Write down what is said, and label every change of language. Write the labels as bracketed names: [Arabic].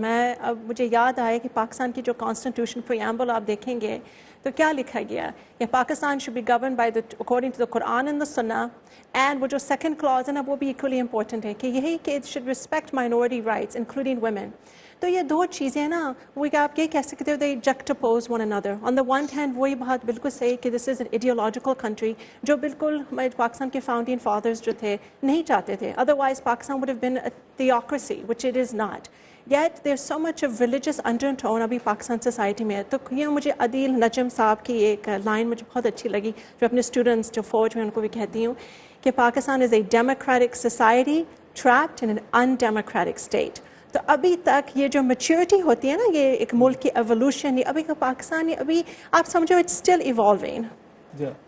[Urdu] میں اب مجھے یاد آیا کہ پاکستان کی جو کانسٹیٹیوشن پریامبل آپ دیکھیں گے تو کیا لکھا گیا کہ [English] Pakistan should be govern by according to the Quran and the Sunnah, [Urdu] اینڈ وہ جو سیکنڈ کلاز ہے نا وہ بھی ایکولی امپورٹنٹ ہے کہ یہی کہ [English] It should respect minority rights including women. [Urdu] تو یہ دو چیزیں نا وہ آپ یہ کہہ سکتے ہو, [English] They juxtapose one another. On the one hand [Urdu] وہی بات بالکل صحیح کہ [English] this is an ideological country, [Urdu] جو بالکل پاکستان کے فاؤنڈنگ فادرز جو تھے نہیں چاہتے تھے, [English] Otherwise Pakistan would have been a theocracy, which it is not. Yet there's so much of religious undertone [Urdu] ابھی پاکستان سوسائٹی میں. تو یہ مجھے عدیل نجم صاحب کی ایک لائن مجھے بہت اچھی لگی, جو اپنے اسٹوڈنٹس جو فوج میں ان کو بھی کہتی ہوں کہ [English] Pakistan is a democratic society trapped in an undemocratic state. [Urdu] تو ابھی تک یہ جو میچورٹی ہوتی ہے نا, یہ ایک ملک کی ایوولوشن, ابھی کا پاکستان ابھی آپ سمجھو [English] It's still evolving.